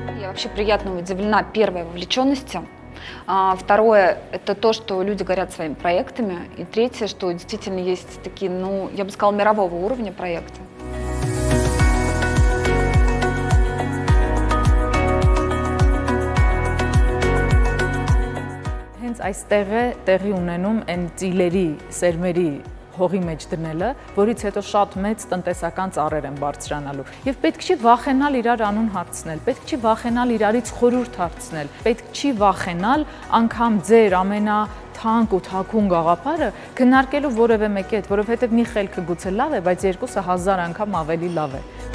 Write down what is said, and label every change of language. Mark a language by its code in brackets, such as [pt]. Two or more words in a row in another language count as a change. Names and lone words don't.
[ru] Вообще приятно удивлена первой вовлеченностью. Второе – это то, что люди горят своими проектами. И третье, что действительно есть такие, ну, я бы сказала, мирового уровня проекты. [hy] Հենց այստեղ է տեղի ունենում այն ծիլերի, սերմերի հողի մեջ դնելը, որից հետո շատ մեծ տնտեսական ծառեր են բարձրանալու։ Եվ պետք չի վախենալ իրար անուն հարցնել, պետք չի վախենալ իրարից խորհուրդ հարցնել, պետք չի վախենալ անգամ ձեր ամենաթանկ ու թաքուն գաղափարը քննարկելու որևէ մեկի հետ, որովհետև մի խելքը գուցե լավ է, բայց երկուսը 1000 անգամ ավելի լավ է։